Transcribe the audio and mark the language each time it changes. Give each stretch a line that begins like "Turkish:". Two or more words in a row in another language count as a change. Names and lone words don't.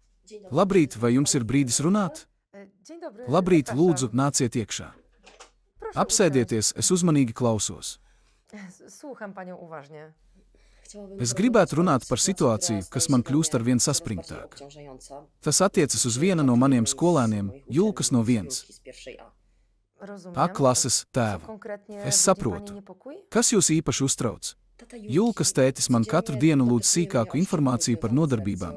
Latvian: Labrīt, vai jums ir brīdis runāt? Labrīt, lūdzu, nāciet iekšā. Apsēdieties, es uzmanīgi klausos.
Polish: Słucham panią uważnie.
Latvian: Es gribētu runāt par situāciju, kas man kļūst ar vien saspringtāk. Tas attiecas uz vienu no maniem skolēniem, Julkas no 1. A klases tēvu. Es saprotu. Kas jūs īpaši uztrauc? Julkas tētis man katru dienu lūdz sīkāku informāciju par nodarbībām.